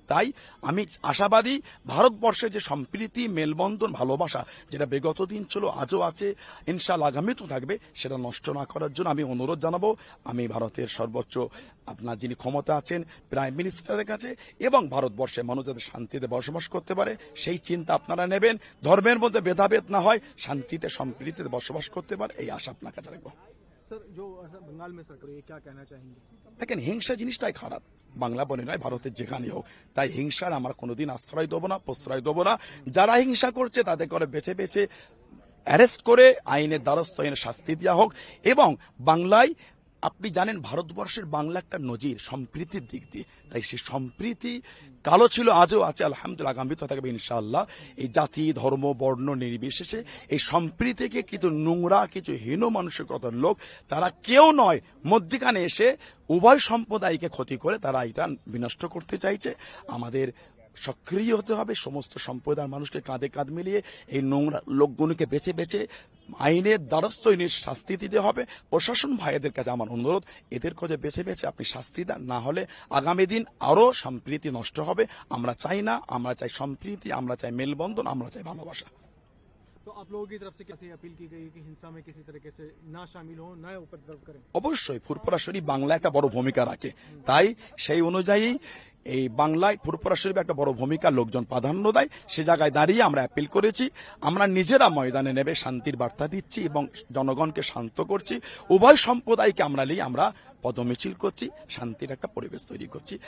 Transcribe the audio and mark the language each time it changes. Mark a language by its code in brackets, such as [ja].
[bn] তাই আমি আশাবাদী ভারতবর্ষে যে সম্প্রীতি, মেলবন্ধন, ভালোবাসা যেটা বিগত দিন ছিল, আজও আছে, ইনশাআল্লাহ আগামীতেও থাকবে, সেটা নষ্ট না করার জন্য আমি অনুরোধ জানাবো আমি ভারতের সর্বোচ্চ আপনার যিনি ক্ষমতা আছেন প্রাইম মিনিস্টারের কাছে, এবং ভারতবর্ষের মানুষ যাতে শান্তিতে বসবাস করতে পারে সেই চিন্তা আপনারা নেবেন। ধর্মের মধ্যে ভেদাভেদ না হয়, শান্তিতে সম্প্রীতিতে বসবাস করতে পারে, এই আশা আপনার কাছে রাখবো। [hi] सर, जो बंगाल में सर ये क्या कहना चाहेंगे? [bn] দেখেন, হিংসা জিনিসটাই খারাপ, বাংলা বলে নয়, ভারতের যেখানে হোক। তাই হিংসার আমরা কোনোদিন আশ্রয় দেবো না, প্রশ্রয় দেবো না। যারা হিংসা করছে তাদের করে বেছে বেছে অ্যারেস্ট করে আইনের দ্বারস্থ হয়ে শাস্তি দেওয়া হোক। এবং বাংলায় আপনি জানেন ভারতবর্ষের বাংলা একটা নজির সম্প্রীতির দিক দিয়ে। তাই সেই সম্প্রীতি কালো ছিল, আজও আছে, আলহামদুলিল্লাহ আগামীতে থাকবে ইনশাআল্লাহ। এই জাতি, ধর্ম, বর্ণ নির্বিশেষে এই সম্প্রীতিকে কিছু নোংরা, কিছু হীন মানসিকতার লোক, তারা কেউ নয়, মধ্যখানে এসে উভয় সম্প্রদায়কে ক্ষতি করে তারা এটা বিনষ্ট করতে চাইছে। আমাদের সক্রিয় হতে হবে, সমস্ত সম্প্রদায়ের মানুষকে কাঁধে কাঁধ মিলিয়ে এই নোংরা লোকগুলোকে বেছে বেছে আইনের দ্বারস্থ এনে শাস্তি দিতে হবে। প্রশাসন ভাইদের কাছে আমার অনুরোধ, এদের কাছে বেছে বেছে আপনি শাস্তি দেন, না হলে আগামী দিন আরো সম্প্রীতি নষ্ট হবে। আমরা চাই না, আমরা চাই সম্প্রীতি, আমরা চাই মেলবন্ধন, আমরা চাই ভালোবাসা। [hi] तो आप लोगों की तरफ से कैसे अपील की गई कि हिंसा में किसी तरीके से ना शामिल हो, ना उपद्रव करें? [bn] অবশ্যই ফুরফুরা শরীফ বাংলা একটা বড় ভূমিকা রাখে, তাই সেই অনুযায়ী এই বাংলায় ফুরফুরা শরীফ একটা বড় ভূমিকা লোকজন প্রাধান্য দেয়। সে জায়গায় দাঁড়িয়ে আমরা অ্যাপিল করেছি, আমরা নিজেরা ময়দানে নেবে শান্তির বার্তা দিচ্ছি এবং জনগণকে শান্ত করছি। উভয় সম্প্রদায়কে আমরা নিয়ে আমরা পদমিছিল করছি, শান্তির একটা পরিবেশ তৈরি করছি।